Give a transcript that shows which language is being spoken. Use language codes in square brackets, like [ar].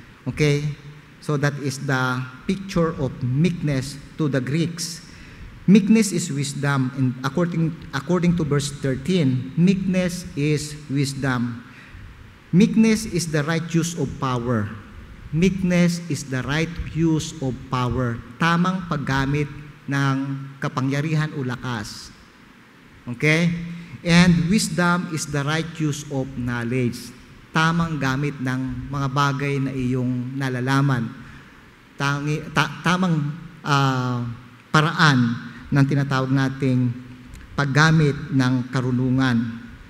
[en] Okay? So, that is the picture of meekness to the Greeks. Meekness is wisdom. And according to verse 13, meekness is wisdom. Meekness is the right use of power. Meekness is the right use of power. [tl] Tamang paggamit ng kapangyarihan o lakas. [en] Okay? And wisdom is the right use of knowledge. [tl] Tamang gamit ng mga bagay na iyong nalalaman. Tamang paraan ng tinatawag nating paggamit ng karunungan.